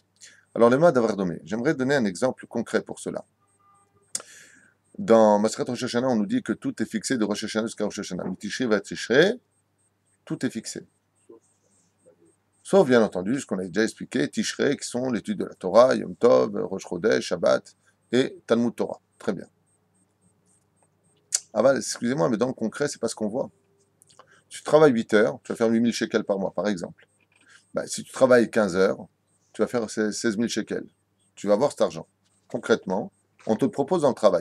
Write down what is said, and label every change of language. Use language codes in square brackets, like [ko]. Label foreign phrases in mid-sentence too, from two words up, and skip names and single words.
[fr] Alors, les mots d'avoir donné, j'aimerais donner un exemple concret pour cela. Dans [he] מסכת ראש השנה, [fr] on nous dit que tout est fixé de Rosh Hashanah jusqu'à Rosh Hashanah. [he] תשרי ותשרי, [fr] tout est fixé. Sauf, bien entendu, ce qu'on a déjà expliqué, Tishrei, qui sont l'étude de la Torah, Yom Tov, Rosh Chodesh, Shabbat et [he] תלמוד תורה. [fr] Très bien. Ah bah, excusez-moi, mais dans le concret, c'est pas ce qu'on voit. Tu travailles 8 heures, tu vas faire 8000 shekels par mois, par exemple. Bah, si tu travailles 15 heures, tu vas faire 16 000 shekels. Tu vas avoir cet argent. Concrètement, on te le propose dans le travail.